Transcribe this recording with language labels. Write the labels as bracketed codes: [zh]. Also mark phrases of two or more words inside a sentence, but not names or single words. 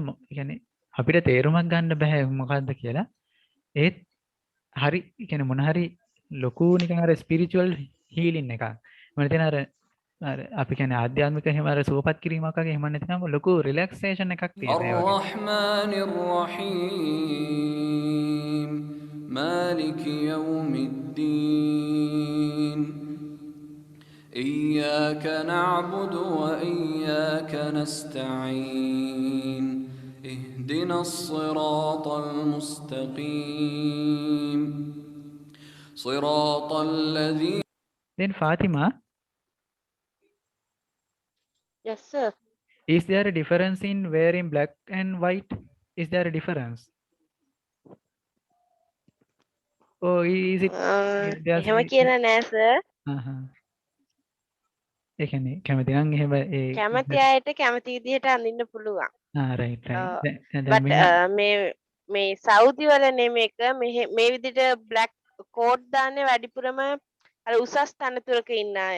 [si] ඒ කියන්නේ අපිට තේරුමක් ගන්න බෑ මොකද්ද කියලා. ඒත් හරි කියන්නේ මොන හරි ලොකු නිකන් අර [en] spiritual healing [si] එකක්. මොන තේන අර අපි කියන්නේ ආධ්‍යාත්මික එහෙම අර සුවපත් කිරීමක් වගේ එහෙම නැතිනම් ලොකු රිලැක්සේෂන් එකක් තියෙනවා ඒ වගේ. [ar] الرحمن الرحيم مالك يوم الدين إياك نعبد وإياك نستعين اهدنا الصراط المستقيم صراط الذين. [en] Then Fatima, Yes sir. is there a difference in wearing black and white? Is there a difference? Oh, is it? [si] එහෙම කියන නෑ sir. ඒ කියන්නේ කැමති නම් එහෙම ඒ කැමති අයට කැමති විදිහට අඳින්න පුළුවන්. [en] right. [si] but මේ සෞදි වල නෙමෙක මේ විදිහට [en] black coat [si] දාන්නේ වැඩිපුරම අර උසස් තනතුරක ඉන්න අය.